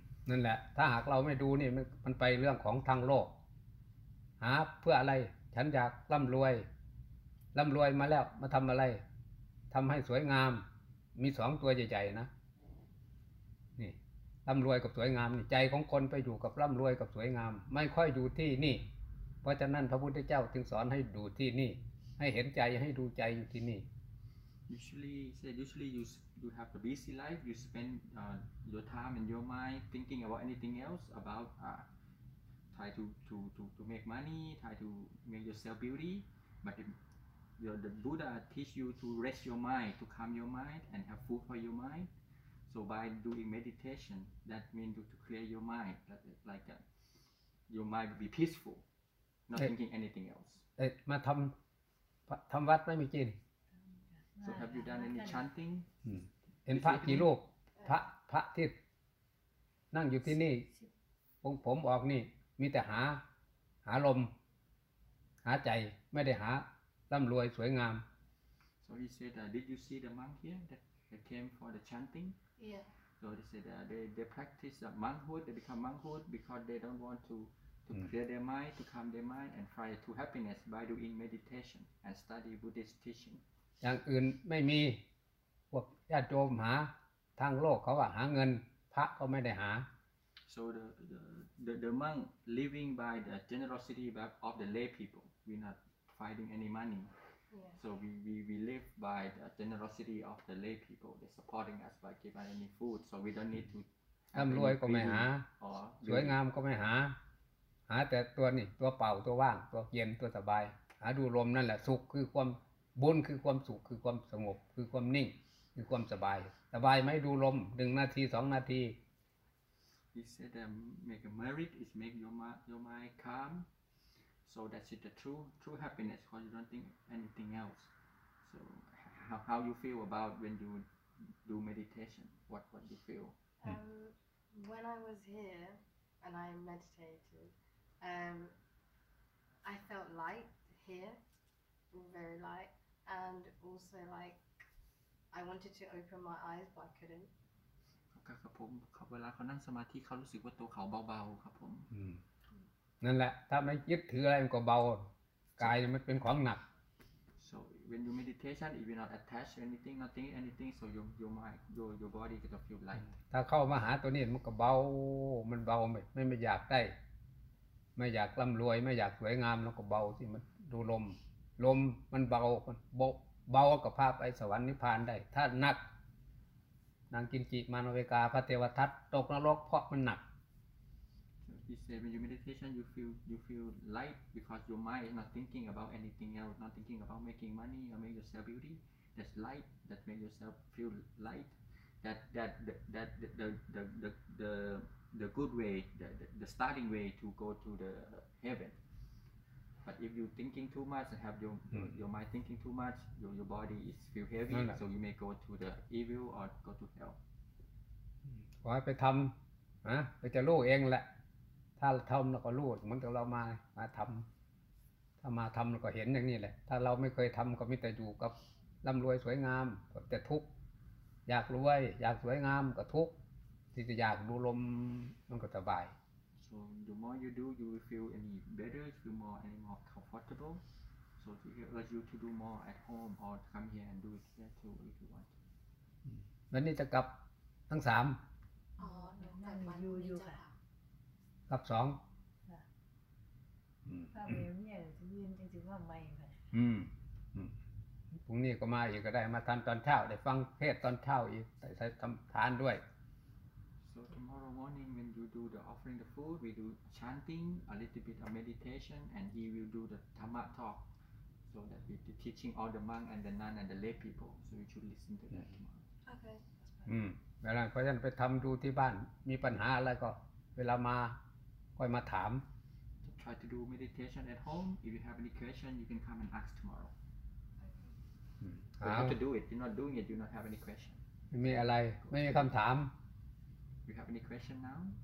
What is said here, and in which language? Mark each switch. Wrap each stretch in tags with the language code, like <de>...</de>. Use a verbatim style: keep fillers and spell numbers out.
<th>นั่นแหละถ้าหากเราไม่ดูนี่มันไปเรื่องของทางโลกหาเพื่ออะไรฉันอยากร่ำรวยร่ำรวยมาแล้วมาทำอะไรทำให้สวยงามมีสองตัวใหญ่ๆนะนี่ร่ำรวยกับสวยงามนี่ใจของคนไปอยู่กับร่ำรวยกับสวยงามไม่ค่อยอยู่ที่นี่เพราะฉะนั้นพระพุทธเจ้าจึงสอนให้ดูที่นี่ให้เห็นใจให้ดูใจอยู่ที่นี่</th> <en>usually say usually you you have a busy life you spend uh, your time and your mind thinking about anything else about uh, try to to to to make money try to make yourself beauty but if you know, the Buddha teach you to rest your mind to calm your mind and have food for your mind so by doing meditation that means to, to clear your mind that like that your mind will be peaceful not thinking anything else</en> <th>เอ๊ะมาทำทำวัดไม่มีกิน</th> <en>so have you done any chanting</en> <th>เห็นพระกี่รูปพระพระที่นั่งอยู่ที่นี่องค์ผมออกนี่มีแต่หาหาลมหาใจไม่ได้หาร่ำรวยสวยงาม</th> <en>so he said uh, did you see the monk here that, that came for the chanting yeah so he said uh, they they practice uh, monkhood they become monkhood because they don't want to to clear their mind, to calm their mind, and try to happiness by doing meditation and study Buddhist teaching.</en> <th>อย่างอื่นไม่มีพวกญาติโยมหาทางโลกเขาว่าหาเงินพระก็ไม่ได้หา</th> <en>So the the the, the monk living by the generosity of the lay people. We're not finding any money. Yeah. So we we we live by the generosity of the lay people. They're supporting us by giving any food. So we don't need to.</en> <th>ร่ำรวยก็ไม่หา สวยงามก็ไม่หาหาแต่ตัวนี่ตัวเป่าตัวว่างตัวเย็นตัวสบายหาดูลมนั่นแหละสุขคือความบุญคือความสุขคือความสงบคือความนิ่งคือความสบายสบายไหมดูลมหนึ่งนาทีสองนาที</th> <en>He said um, make a merit is make your mind your mind calm so that's it the true true happiness because you don't think anything else so how how you feel about when you do meditation what what you feel um, when I was here and I meditated Um, I felt light here, very light, and also like I wanted to open my eyes but I couldn't.</en> <th>ครับผมเวลาเขานั่งสมาธิเขารู้สึกว่าตัวเขาเบาๆครับผม นั่นแหละถ้าไม่ยึดถืออะไรมันก็เบากายมันเป็นของหนัก</th> <en>So when you meditation, if you're not attached to anything, nothing, anything, so your your mind, your your body gets to feel light.</en> <th>ถ้าเข้ามาหาตัวนี้มันก็เบามันเบาไม่ไม่อยากได้ไม่อยากร่ำรวยไม่อยากสวยงามแล้วก็เบาสิมันดูลมลมมันเบามันเบากับภาพไปสวรรค์นิพพานได้ถ้าหนักนางกินจิมานวิกาพระเทวทัตตกนรกเพราะมันหนัก</th> <en>He said when you meditation you feel you feel light because your mind is not thinking about anything else not thinking about making money or make yourself beauty that's light that make yourself feel light that that that, that the the the, the, the the good way the, the the starting way to go to the heaven but if you thinking too much and have your mm. your mind thinking too much your your body is feel heavy no, no. so you may go to the evil or go to hell</en> <th>ขอให้ไปทํานะไปจะรู้เองแหละถ้าทําแล้วก็รู้เหมือนกับเรามามาทําถ้ามาทําแล้วก็เห็นอย่างนี้แหละถ้าเราไม่เคยทําก็มีแต่อยู่กับร่ํารวยสวยงามก็จะทุกข์อยากรวยอยากสวยงามก็ทุกข์ที่จะอยากดูลมมันก็สบาย</th> <en>so the more you do you will feel any better you feel more any more comfortable so to urge you to do more at home or come here and do it here too if you want</en> <th>วันนี้จะกลับทั้งสาม อ๋อหนูกลับวัน อยู่อยู่ค่ะ กลับสอง ค่ะถ้าเร็วเนี่ยจะยืนจริงๆว่าไม่ค่ะ อืมพรุ่งนี้ก็มาอีกก็ได้มาทานตอนเช้าได้ฟังเทศน์ตอนเช้าอีกได้ทำทานด้วย</th> <en>So tomorrow morning when you do the offering the food, we do chanting, a little bit of meditation, and he will do the Dhamma talk, so that we teaching all the monk and the nun and the lay people. So you should listen to that tomorrow. Okay, that's fine.</en> <th>อืมเวลาเพราะฉะนั้นไปทำดูที่บ้านมีปัญหาอะไรก็เวลามาค่อยมาถาม</th> <en>Try to do meditation at home. If you have any question, you can come and ask tomorrow. You have to do it. You're not doing it. You don't have any question.</en> <th>ไม่มีอะไรไม่มีคำถาม</th> <en>You have any question now?</en>